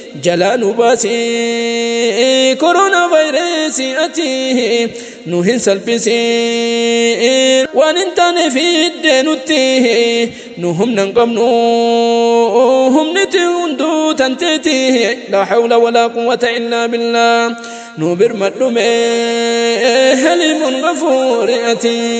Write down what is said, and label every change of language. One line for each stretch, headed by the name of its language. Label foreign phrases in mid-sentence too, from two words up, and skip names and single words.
Oromo: Jalaa nu baasii koronaa vaayirasii ati. Nu hin salphisii waan hin taane fiddee nutti. Nu humna hin qabnu humniti hunduu tanteeti.
Arabic: لا حول ولا قوة إلا بالله.
Oromo: Nu birmadhume haliimuun gafuuri ati.